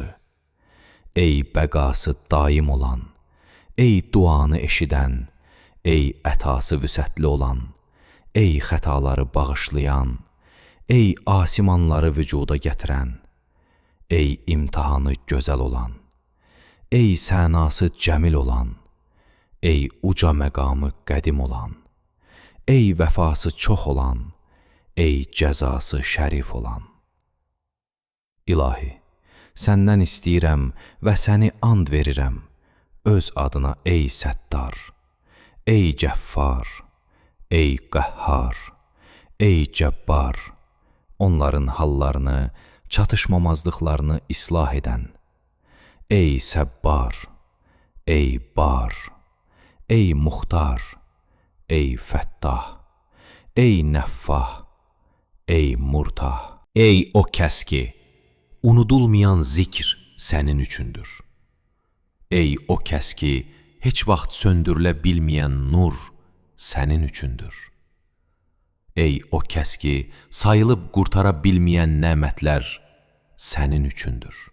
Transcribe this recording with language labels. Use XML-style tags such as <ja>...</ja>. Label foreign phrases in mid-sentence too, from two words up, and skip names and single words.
<az>ey bəqası daim olan, ey duanı eşidən, ey ətası vüsətli olan, ey xətaları bağışlayan, ey asimanları vücuda gətirən, ey imtihanı gözəl olan, ey sənası cəmil olan, ey uca məqamı qədim olan, ey vəfası çox olan, ey cəzası şərif olan. İlahi, səndən istəyirəm və səni and verirəm, öz adına ey Səttar, ey Cəffar, ey Qəhhar, ey Cəbbar, onların hallarını, çatışmamazlıqlarını islah edən, ey Səbbar, ey Bar, ey Muxtar, ey Fəttah, ey Nəffah, ey Murtah, ey o kəs ki, unudulmayan zikr sənin üçündür. Ey o kəs ki, heç vaxt söndürülə bilməyən nur sənin üçündür. Ey o kəs ki, sayılıb qurtara bilməyən nəmətlər sənin üçündür.</az>